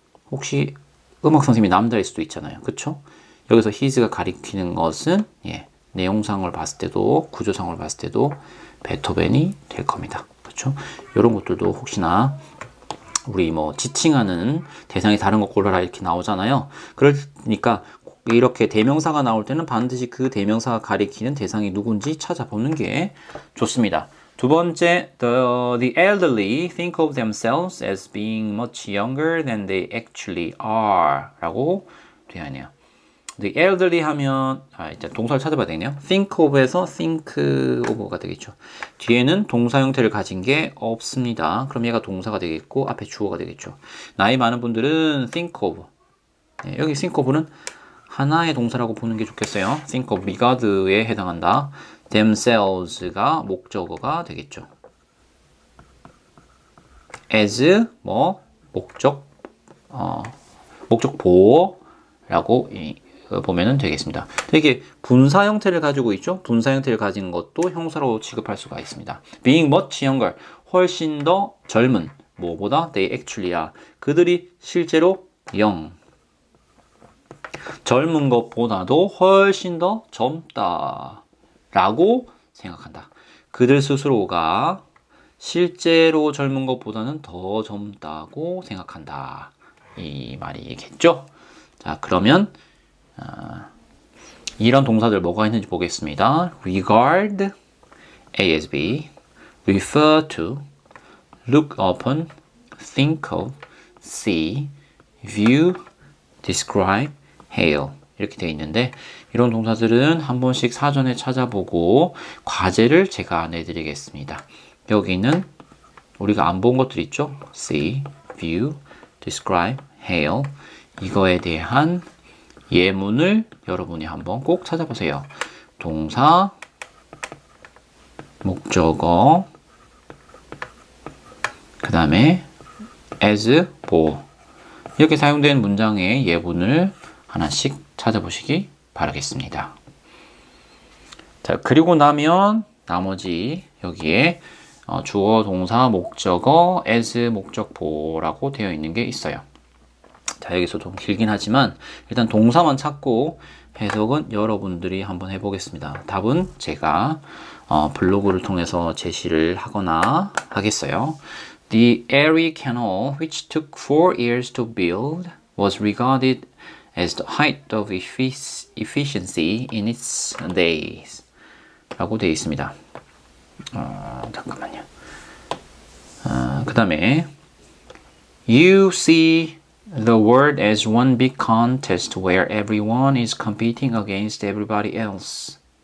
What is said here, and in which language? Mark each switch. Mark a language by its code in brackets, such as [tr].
[ko] 혹시 음악 선생님이 남자일 수도 있잖아요. 그쵸? 여기서 his가 가리키는 것은 내용상을 봤을 때도 구조상을 봤을 때도 베토벤이 될 겁니다. 그렇죠? 이런 것들도 혹시나 우리 지칭하는 대상이 다른 거 골라라 이렇게 나오잖아요. 그러니까 이렇게 대명사가 나올 때는 반드시 그 대명사가 가리키는 대상이 누군지 찾아보는 게 좋습니다. [en] 두 번째, the elderly think of themselves as being much younger than they actually are [ko] 라고 되어 있네요. The elderly 하면 이제 동사를 찾아봐야 되겠네요. think of에서 think of가 되겠죠. 뒤에는 동사 형태를 가진 게 없습니다. 그럼 얘가 동사가 되겠고 앞에 주어가 되겠죠. 나이 많은 분들은 think of. 여기 think of는 하나의 동사라고 보는 게 좋겠어요. think of regard에 해당한다. themselves가 목적어가 되겠죠. as 목적 보호라고 보면은 되겠습니다. 이게 분사 형태를 가지고 있죠. 분사 형태를 가진 것도 형사로 취급할 수가 있습니다. [en] Being much younger, [ko] 훨씬 더 젊은, 뭐보다 [en] they actually are, [ko] 그들이 실제로 젊은 것보다도 훨씬 더 젊다 라고 생각한다. 그들 스스로가 실제로 젊은 것보다는 더 젊다고 생각한다. 이 말이겠죠. 자, 그러면 이런 동사들 뭐가 있는지 보겠습니다. [en] regard, A as B, refer to, look upon, [ko] think of, see, view, describe, hail 이렇게 되어 있는데 이런 동사들은 한 번씩 사전에 찾아보고 과제를 제가 내드리겠습니다. 여기는 우리가 안 본 것들 있죠? see, view, describe, hail 이거에 대한 예문을 여러분이 한번 꼭 찾아보세요. 동사, 목적어, 그 다음에 as, for 이렇게 사용된 문장의 예문을 하나씩 찾아보시기 바라겠습니다. 자, 그리고 나면 나머지 여기에 주어, 동사, 목적어, as, 목적보라고 되어 있는 게 있어요. 자, 여기서 좀 길긴 하지만 일단 동사만 찾고 해석은 여러분들이 한번 해보겠습니다. 답은 제가 블로그를 통해서 제시를 하거나 하겠어요. [en] The Erie Canal, which took 4 years to build, was regarded as the height of efficiency in its days. [ko] 라고 되어 있습니다. 잠깐만요. 그 다음에 [en] You see the world as one big contest where everyone is competing against everybody else.